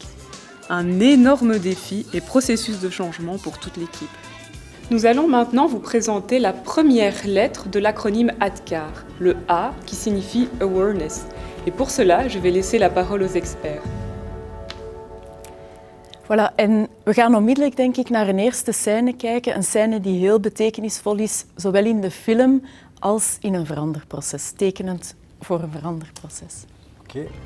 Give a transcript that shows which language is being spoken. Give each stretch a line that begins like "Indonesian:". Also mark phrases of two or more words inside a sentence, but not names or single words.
French: Un énorme défi et processus de changement pour toute l'équipe. Nous allons maintenant vous présenter la première lettre de l'acronyme ADKAR, le A qui signifie Awareness. Et pour cela, je vais laisser la parole aux experts. Voilà,
Dutch: en we gaan onmiddellijk denk ik naar een eerste scène kijken. Een scène die heel betekenisvol is, zowel in de film als in een veranderproces. Tekenend voor een veranderproces. Oké.